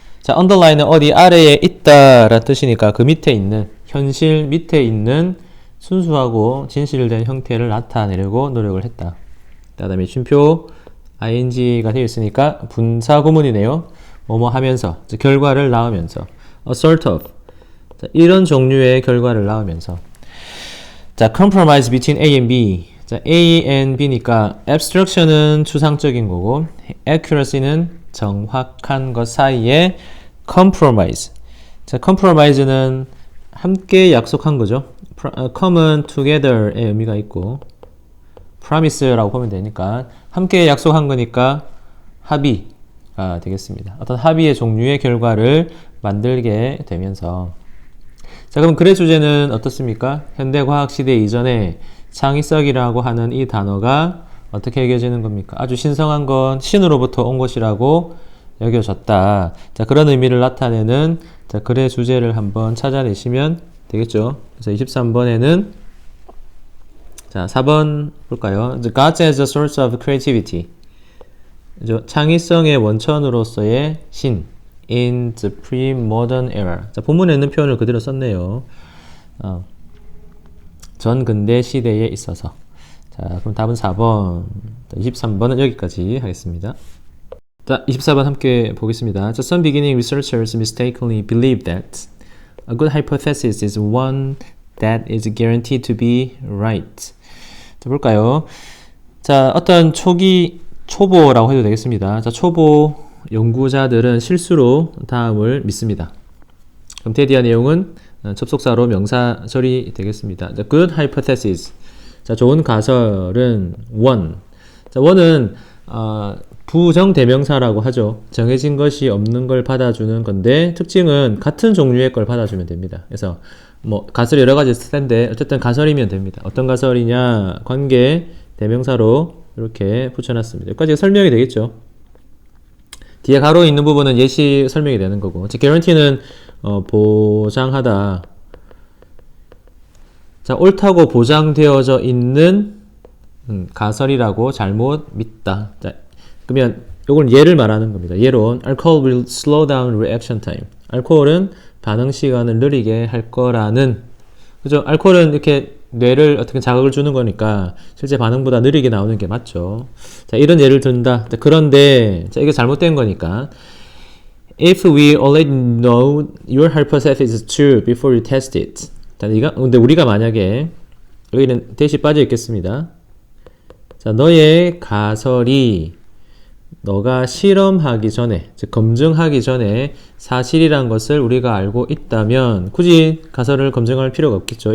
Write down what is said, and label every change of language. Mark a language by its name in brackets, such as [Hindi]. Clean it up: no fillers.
[Korean] 자, underline은 어디 아래에 있다 라는 뜻이니까 그 밑에 있는, 현실 밑에 있는 순수하고 진실된 형태를 나타내려고 노력을 했다. 그 다음에 쉼표 ing가 되어 있으니까 분사 구문이네요. 뭐뭐 하면서, 결과를 낳으면서. [English] a sort of. [Korean] 자, 이런 종류의 결과를 낳으면서. [English] 자, compromise between A and B. [Korean] 자, A and B니까 abstraction은 추상적인 거고 accuracy는 정확한 것 사이에 compromise. 자, compromise는 함께 약속한 거죠. come은 together의 의미가 있고 promise라고 보면 되니까 함께 약속한 거니까 합의가 되겠습니다. 어떤 합의의 종류의 결과를 만들게 되면서 자, 그럼 글의 주제는 어떻습니까? 현대과학시대 이전에 창의성이라고 하는 이 단어가 어떻게 여겨지는 겁니까? 아주 신성한 건 신으로부터 온 것이라고 여겨졌다. 자, 그런 의미를 나타내는 자, 글의 주제를 한번 찾아내시면 되겠죠. 그래서 23번에는 자, 4번 볼까요? [English] The gods as a source of creativity. [Korean] 창의성의 원천으로서의 신 [English] in the pre-modern era. [Korean] 자, 본문에 있는 표현을 그대로 썼네요. 전 근대 시대에 있어서. 자, 그럼 답은 4번. 23번은 여기까지 하겠습니다. 자, 24번 함께 보겠습니다. [English] 자, some beginning researchers mistakenly believe that a good hypothesis is one that is guaranteed to be right. [Korean] 자, 볼까요? 자, 어떤 초보라고 해도 되겠습니다. 자, 초보 연구자들은 실수로 다음을 믿습니다. 그럼 대디아 내용은 접속사로 명사 처리 되겠습니다. 자, good hypothesis. 자, 좋은 가설은 one. 자, one은 부정대명사라고 하죠. 정해진 것이 없는 걸 받아주는 건데 특징은 같은 종류의 걸 받아주면 됩니다. 그래서 뭐 가설이 여러 가지 있을 텐데 어쨌든 가설이면 됩니다. 어떤 가설이냐? 관계 대명사로 이렇게 붙여놨습니다. 여기까지 설명이 되겠죠. 뒤에 가로 있는 부분은 예시 설명이 되는 거고. guarantee는 보장하다. 자, 옳다고 보장되어져 있는 가설이라고 잘못 믿다. 자, 그러면 이건 예를 말하는 겁니다. [English] 예로 alcohol will slow down reaction time. [Korean] 알코올은 반응 시간을 느리게 할 거라는, 그죠? 알코올은 이렇게 뇌를 어떻게 자극을 주는 거니까 실제 반응보다 느리게 나오는 게 맞죠. 자, 이런 예를 든다. 자, 그런데 자, 이게 잘못된 거니까 [English] if we already know your hypothesis is true before you test it. [Korean] 자, 근데 우리가 만약에 여기는 대시 빠져 있겠습니다. 자, 너의 가설이 너가 실험하기 전에, 즉 검증하기 전에 사실이란 것을 우리가 알고 있다면 굳이 가설을 검증할 필요가 없겠죠.